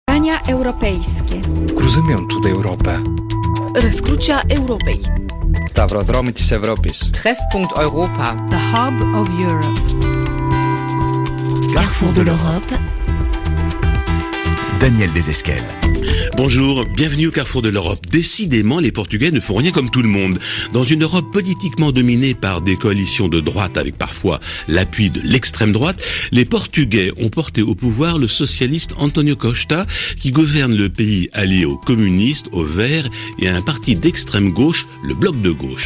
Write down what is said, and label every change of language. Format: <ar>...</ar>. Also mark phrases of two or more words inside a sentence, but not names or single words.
<pl>Rozwiązania europejskie.</pl> <pt>Cruzamentu da Europa.</pt> <ro>Răscrucea Europei.</ro> <el>Σταυροδρόμι της Ευρώπης.</el> <de>Treffpunkt Europa.</de> <en>The Hub of Europe.</en> <fr>Carrefour de l'Europe. Daniel Desesquelles. Bonjour, bienvenue au Carrefour de l'Europe. Décidément, les Portugais ne font rien comme tout le monde. Dans une Europe politiquement dominée par des coalitions de droite avec parfois l'appui de l'extrême droite, les Portugais ont porté au pouvoir le socialiste António Costa qui gouverne le pays allié aux communistes, aux Verts et à un parti d'extrême gauche, le Bloc de gauche.</fr>